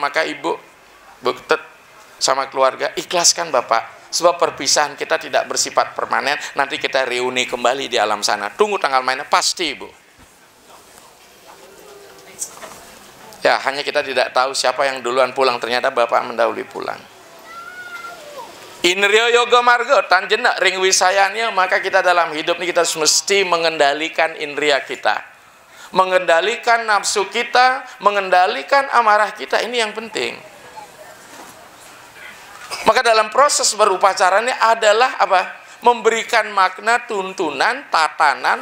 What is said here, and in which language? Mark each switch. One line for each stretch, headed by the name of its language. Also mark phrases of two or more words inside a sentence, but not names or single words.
Indonesian: Maka ibu buktet sama keluarga, ikhlaskan Bapak. Sebab perpisahan kita tidak bersifat permanen. Nanti kita reuni kembali di alam sana. Tunggu tanggal mainnya, pasti ibu. Ya, hanya kita tidak tahu siapa yang duluan pulang. Ternyata Bapak mendahului pulang.
Kawi: Indriya yoga marga, tanjena ring wisayanya.
Indonesian: Maka kita dalam hidup ini kita mesti mengendalikan indriya kita. Mengendalikan nafsu kita. Mengendalikan amarah kita. Ini yang penting. Maka dalam proses berupacara ini adalah apa? Memberikan makna, tuntunan, tatanan.